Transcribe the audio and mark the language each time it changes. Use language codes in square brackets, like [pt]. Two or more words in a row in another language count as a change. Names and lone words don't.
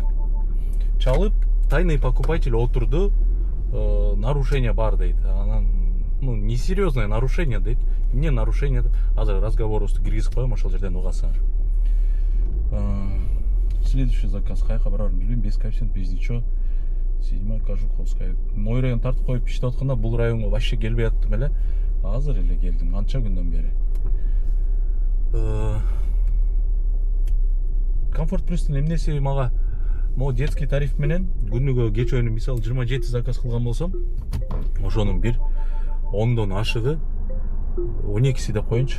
[ky] Чалып, [ru] тайный покупатель [ky] отурду, нарушение бар дейт. Анан, [ru] несерьезное нарушение [ky] дейт. Эмне нарушение деп, азыр разговорубузду киргизип коем, ошол жерден угасыңар. [ru] Следующий заказ [ky] каяка барарын билбейм, [ru] без коэффициент, без ничего. 7-я Кожуховская. Мой район [ky] тартып коюп иштеп атканда бул районго вообще келбей аттым эле. Азыр эле келдим, канча күндөн бери. Комфорт плюстун эмнеси мага [ru] могу детский тариф [ky] менен күнүгө кечөөнү мисалы 27 заказ кылган болсом, ошонун бир 10дон ашыгы 12си деп коеюнчу.